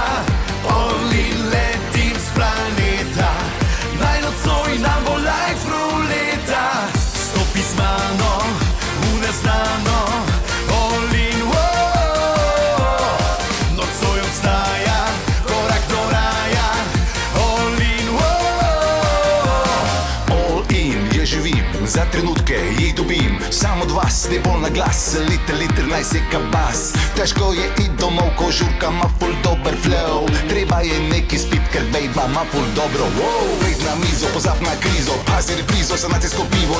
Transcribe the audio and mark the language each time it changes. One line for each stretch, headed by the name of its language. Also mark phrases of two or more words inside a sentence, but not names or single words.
English: All in
Slovenian: letim s planeta, naj nocoj nam bo life ruleta. Stopi z mano v neznano,
English: all in wow.
Slovenian: Nocoj obstaja korak do raja,
English: all in wow. All in,
Slovenian: je živim, za trenutke jih dobim. Sam od vas, ne bolj na glas, liter naj seka bas. Težko je iti domov, ko žurka ma ful dober flow. Treba je neki spit, ker bejba ma ful dobro. Pejt na mizo, pozab na krizo, pazi reprizo, sanacijsko pivo.